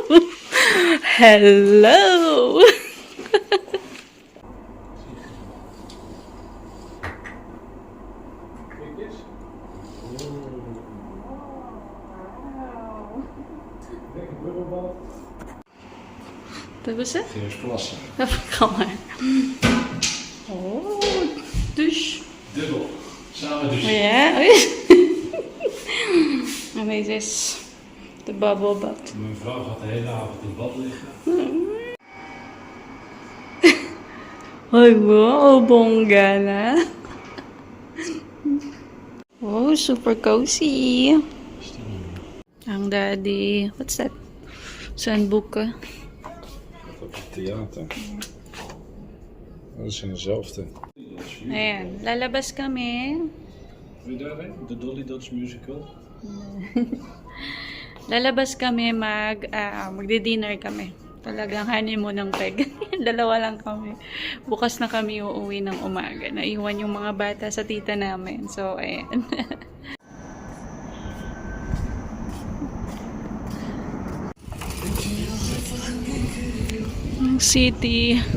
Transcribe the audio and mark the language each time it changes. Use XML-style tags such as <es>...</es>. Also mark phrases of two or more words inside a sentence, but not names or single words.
<en>Hello.</en> <tl>Tapos hè?</tl> <nl>Eerst plassen. Kom maar. Oh, douche. Dubbel. Samen dus. Ja. En deze is de</nl> <en>bubble bath.</en> <nl>Mijn vrouw gaat de hele avond in bad liggen.</nl> <tl>Ay, wow, bongga na.</tl> <en>Oh, super cozy.</en> <tl>Ang Daddy.</tl> <en>What's that?</en> <nl>Sandboeken. Op het theater. Dat is in dezelfde.</nl> <tl>Ayan, lalabas kami.</tl> <nl>Wil je daarheen? De Dolly Dots musical?</nl> <tl>Lalabas kami magdi-dinner kami. Talagang honeymoon ng peg. Dalawa lang kami. Bukas na kami uuwi ng umaga. Naiwan yung mga bata sa tita namin. So, ayan. Ang city.</tl>